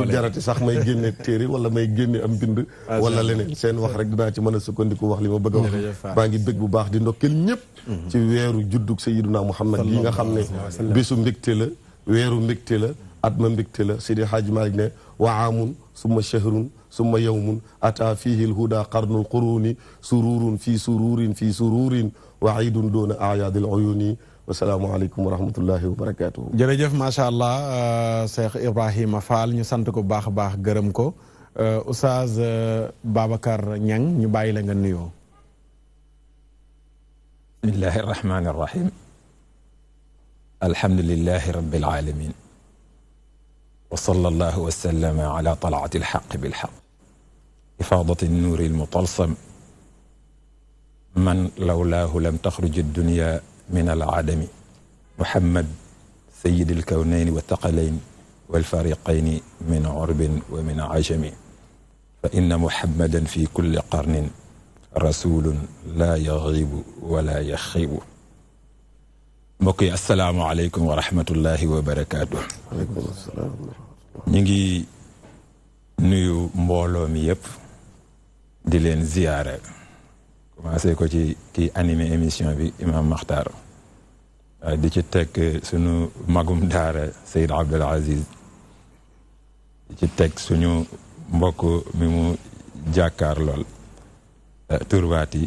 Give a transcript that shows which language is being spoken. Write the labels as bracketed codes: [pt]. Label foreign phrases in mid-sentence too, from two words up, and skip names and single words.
[wo] duutu jarati sax may génne téere wala may génne am bind wala leneen seen wax rek dinaa ci mën a sukkandiku wax li ma bëgg a wax maa ngi bëgg bu baax di ndokkeel ñëpp ci weeru juddug Sayyiduna Muhammad yi nga xam ne bisu mbégte la weeru mbégte la at ma mbégte la Seydi Hadji Malick ne [ar] وعام ثم شهر ثم يوم أتى فيه الهدى قرن القرون سرور في سرور وعيد دونه أعياد العيون والسلام عليكم ورحمة الله وبركاته [wo] jërëjëf [ar] ما شاء الله [wo] Cheikh Ibrahima Fall ñu sant ko bu baax a baax gërëm ko Oustaz Babacar Niang ñu bàyyi la nga nuyoo [ar] بسم الله الرحمن الرحيم الحمد لله رب العالمين وصلى الله وسلم على طلعة الحق بالحق إفاضة النور المطلسم من لولاه لم تخرج الدنيا من العدم محمد سيد الكونين والثقلين والفريقين من عرب ومن عجم فإن محمدا في كل قرن رسول لا يغيب ولا يخيب [wo] mbokk yi [ar] السلام عليكم ورحمة الله وبركاته. وعليكم السلام. [wo] ñu ngi nuyu mbooloo mi yëpp di leen ziyaara commencé ko ci kii [fr] animé émission [wo] bi Imam Makhtar di ci teg sunu magum daara Seyd Abdoul Aziz di ci teg suñu mbokk mi mu jàkkaar lool turbaati